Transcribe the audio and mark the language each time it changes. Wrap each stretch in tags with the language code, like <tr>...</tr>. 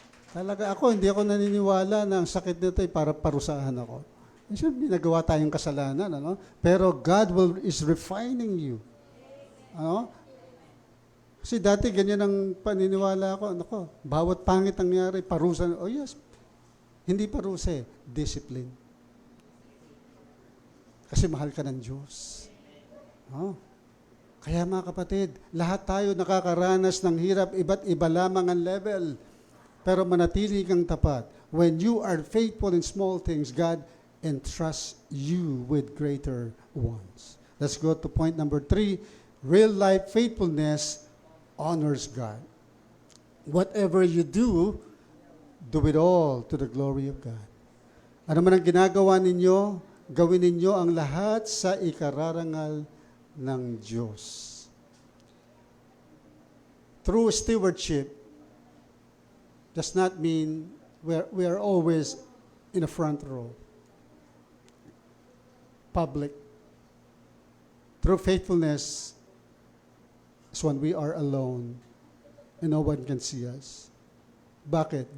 <tl>Talaga ako, hindi ako naniniwala na ang sakit nito ay para parusahan ako. Siyempre, nagawa tayong kasalanan, ano? Pero</tl> <en>God is refining you.</en> <tl>Ano? Kasi dati ganyan ang paniniwala ko. Nako, bawat pangit ang nangyari, parusa. Oh yes, hindi parusa eh, discipline. Kasi mahal ka ng Diyos. Oh. Kaya mga kapatid, lahat tayo nakakaranas ng hirap, iba't iba lamang ang level. Pero manatili kang tapat.</tl> <en>When you are faithful in small things, God entrusts you with greater ones. Let's go to point number 3. Real life faithfulness honors God. Whatever you do it all to the glory of God.</en> <tl>Ano man ang ginagawa ninyo, gawin ninyo ang lahat sa ikararangal ng Diyos.</tl> <en>True stewardship does not mean we are always in a front row. Public. True faithfulness is when we are alone and no one can see us.</en> <tl>Bakit?</tl>